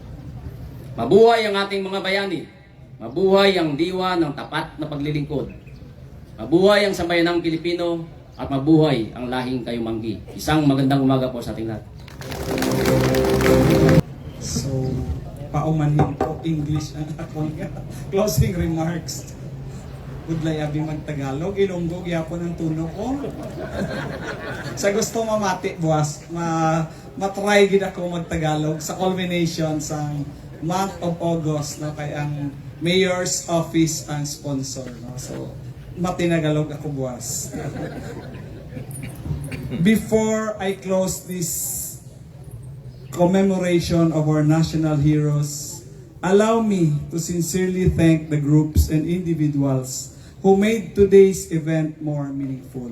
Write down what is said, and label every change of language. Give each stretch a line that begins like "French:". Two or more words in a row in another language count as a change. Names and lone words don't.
Filipino: Mabuhay ang ating mga bayani. Mabuhay ang diwa ng tapat na paglilingkod. Mabuhay ang sambayanang Pilipino at mabuhay ang lahing Kayumanggi. Isang magandang umaga po sa ating lahat. So, paumanhin po English ang akong
English: closing remarks.
Hiligaynon: Budlay abi magtagalog, Ilonggo gyapon ang tuno ko. Sa gusto mamati buwas, matry gid ako magtagalog sa culmination sa
English: month of August
Hiligaynon: na kay ang Mayor's Office ang sponsor, no? So, matinagalog ako buwas.
English: Before I close this commemoration of our national heroes, allow me to sincerely thank the groups and individuals who made today's event more meaningful.